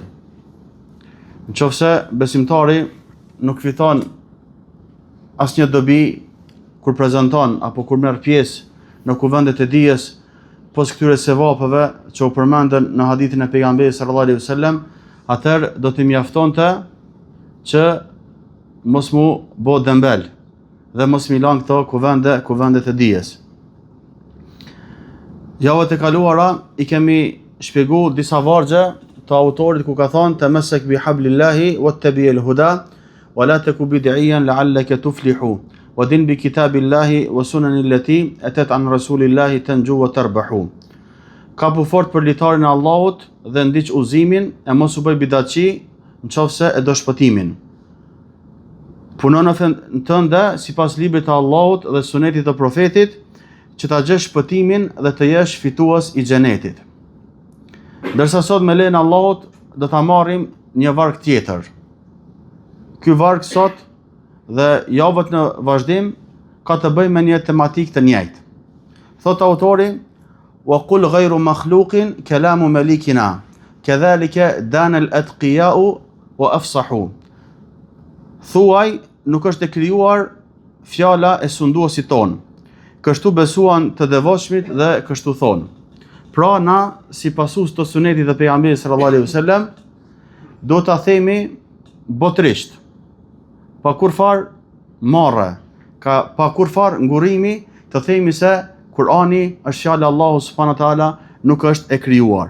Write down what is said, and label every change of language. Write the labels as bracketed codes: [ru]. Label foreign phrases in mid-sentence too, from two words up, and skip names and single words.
[sq] Nëse besimtari nuk fiton asnjë dobi kur prezanton apo kur merr pjesë në kuvendet e dijes pos këtyre sevapeve që u përmenden në hadithin e pejgamberit [ar] صلى الله عليه وسلم, [sq] atëherë do t'i mjaftonte që mos mu bë dembel dhe mos mi lan këto kuvendet e dijes. Javët e kaluara i kemi shpjeguar disa vargje të autorit ku ka thonë [ar] تمسك بحبل الله واتبع الهدى ولا تك بدعيا لعلك تفلح ودن بكتاب الله والسنن التي أتت عن رسول الله تنجو وتربح. [sq] Kapu fort për litarin e Allahut dhe ndiq uzimin e mos u bëj bidatçi nëse e do shpëtimin. Punon në fen tënde sipas librit të Allahut dhe sunetit të profetit që ta gjesh shpëtimin dhe të jesh fitues i xhenetit. Ndërsa sot me lejen e Allahut do ta marrim një varg tjetër. Ky varg sot dhe javët në vazhdim ka të bëjë me një tematikë të njëjtë. Thot autori: [ar] "وقل غير مخلوق كلام مليكنا كذلك دان الأتقياء وأفصحوا." [sq] Thuaj, nuk është e krijuar fjala e sunduesit ton. Kështu besuan të devotshmit dhe kështu thonë. Pra na, si pasues të sunetit dhe pejgamberit [ar] صلى الله عليه وسلم, [sq] do ta themi botërisht, pa kurfar marrë, pa kurfar ngurrimi, të themi se Kurani është fjala e Allahut [ar] سبحانه وتعالى, [sq] nuk është e krijuar.